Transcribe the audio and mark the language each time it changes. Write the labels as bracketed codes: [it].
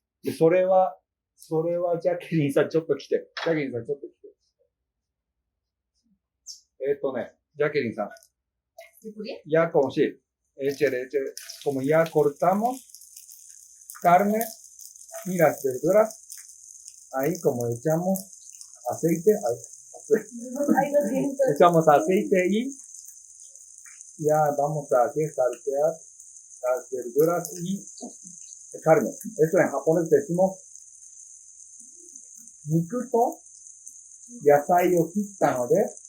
[ja] で、それは、ジャケリンさんちょっと来て。ジャケリンさんちょっと来て。ジャケリンさん. [es] Ya como sí, como ya cortamos carne y las verduras, ahí como echamos aceite, echamos aceite y ya vamos a saltear las verduras y carne. Eso en japonés decimos [ja] 肉と野菜を切ったので、